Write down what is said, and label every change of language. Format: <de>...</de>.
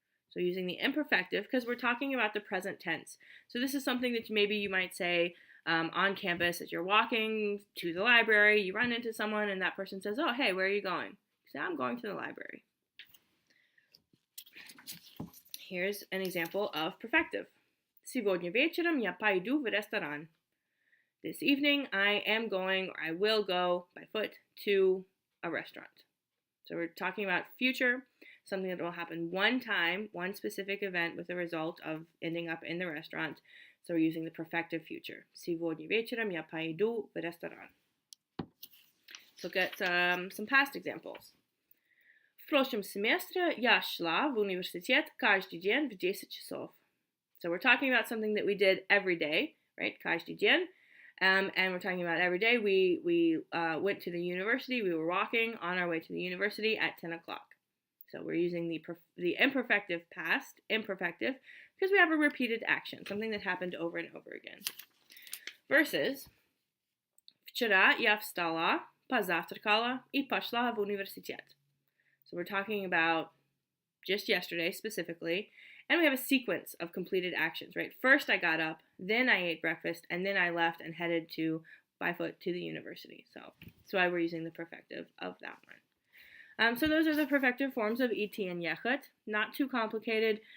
<en>So using the imperfective, because we're talking about the present tense. So this is something that maybe you might say on campus as you're walking to the library, you run into someone and that person says, oh, hey, where are you going? You say, I'm going to the library. Here's an example of perfective.</en> <ru>Сегодня вечером я пойду в ресторан.</ru> <en>This evening I am going, or I will go by foot to a restaurant. So we're talking about future, something that will happen one time, one specific event with the result of ending up in the restaurant. So we're using the perfective future.</en> <ru>Сегодня вечером я пойду в ресторан.</ru> <en>Let's look at some past examples.</en> <ru>В прошлом семестре я шла в университет каждый день в 10 часов.</ru> <en>So we're talking about something that we did every day, right?</en> <ru>Каждый день.</ru> <en>And we're talking about every day. We went to the university. We were walking on our way to the university at 10 o'clock. So we're using the imperfective past, imperfective, because we have a repeated action, something that happened over and over again. Versus,</en> <ru>вчера я встала Позавтракала и пошла в университет.</ru> <en>So we're talking about just yesterday specifically, and we have a sequence of completed actions, right? First I got up, then I ate breakfast, and then I left and headed by foot to the university. So that's why we're using the perfective of that one. So those are the perfective forms of идти and ехать. Not too complicated.</en>